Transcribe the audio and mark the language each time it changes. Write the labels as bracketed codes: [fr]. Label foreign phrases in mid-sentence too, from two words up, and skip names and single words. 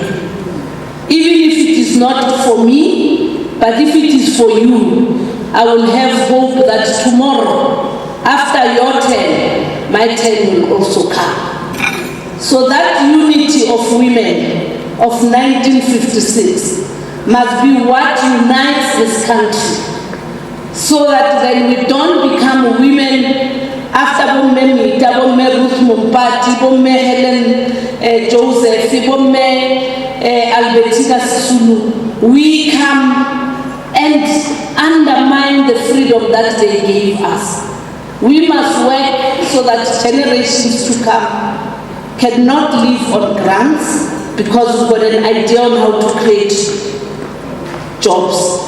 [en] Even if it is not for me, but if it is for you, I will have hope that tomorrow, after your turn, my turn will also come. So that unity of women of 1956 must be what unites this country. So that then we don't become women after Bomme Mita, Bomme Ruth Mumpati, Bomme Helen Joseph, Bomme Albertina Sisulu, we come and undermine the freedom that they gave us. We must work so that generations to come cannot live on grants because we've got an idea on how to create jobs.